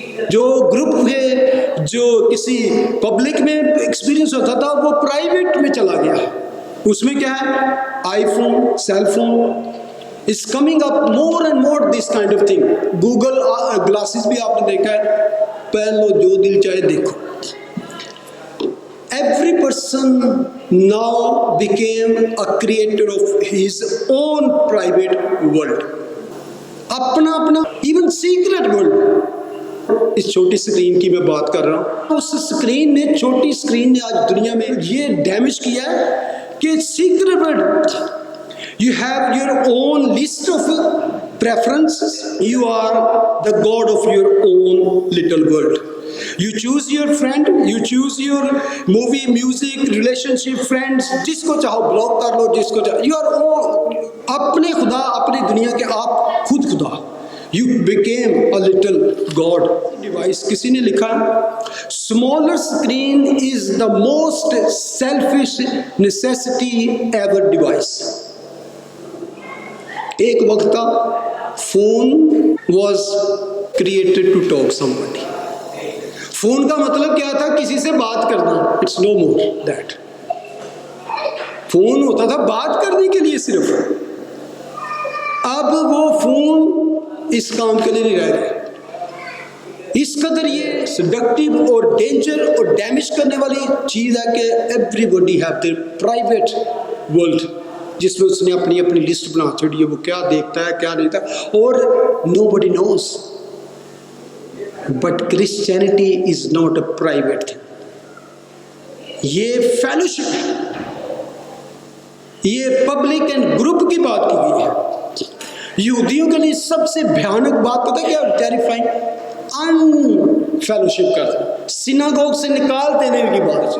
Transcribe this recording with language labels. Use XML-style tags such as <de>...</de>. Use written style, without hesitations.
<ur>جو گروپ ہے جو کسی پبلک میں ایکسپیرینس ہوتا تھا وہ پرائیویٹ میں چلا گیا. اس میں کیا ہے؟</ur> <en>IPhone, cell phone is coming up more and more this kind of thing.</en> <ur>Google glasses بھی آپ نے دیکھا ہے، پہن لو جو دل چاہے دیکھو.</ur> <en>Every person now became a creator of his own private world.</en> <ur>اپنا اپنا</ur> <en>even secret world.</en> <ur>اس چھوٹی سکرین کی میں بات کر رہا ہوں. اس سکرین نے، چھوٹی سکرین نے آج دنیا میں یہ ڈیمیج کیا ہے کہ secret world.</ur> <en>You have your own list of preferences. You are the god of your own little world. You choose your friend, you choose your movie, music, relationship, friends.</en> <ur>جس کو چاہو بلاک کر لو، جس کو چاہو.</ur> <en>You are all</en> <ur>اپنے خدا، اپنی دنیا کے آپ خود خدا.</ur> <en>You became a little god. Device</en> <ur>کسی نے لکھا</ur> <en>smaller screen is the most selfish necessity ever device.</en> <ur>ایک وقت تھا</ur> <en>Phone was created to talk somebody.</en> <ur>Phone کا مطلب کیا تھا؟ کسی سے بات کرنا.</ur> <en>It's no more that.</en> <ur>Phone ہوتا تھا بات کرنے کے لیے صرف. اب وہ فون اس کام کے لیے نہیں رہ گئے. اس قدر یہ سیڈکٹیو اور ڈینجر اور ڈیمیج کرنے والی چیز ہے کہ</ur> <en>everybody have their private world,</en> <ur>جس میں اس نے اپنی اپنی لسٹ بنا چھوڑی ہے، وہ کیا دیکھتا ہے کیا نہیں دیکھتا، اور</ur> <en>Nobody knows. But Christianity is not a private thing.</en> <ur>یہ فیلوشپ ہے، یہ پبلک اینڈ گروپ کی بات کی گئی ہے. یہودیوں کے لیے سب سے بھیانک بات پتہ کیا؟ ٹیریفائنگ، ان فیلوشپ کرتا، سیناگوگ سے نکال دینے کی بات.</ur>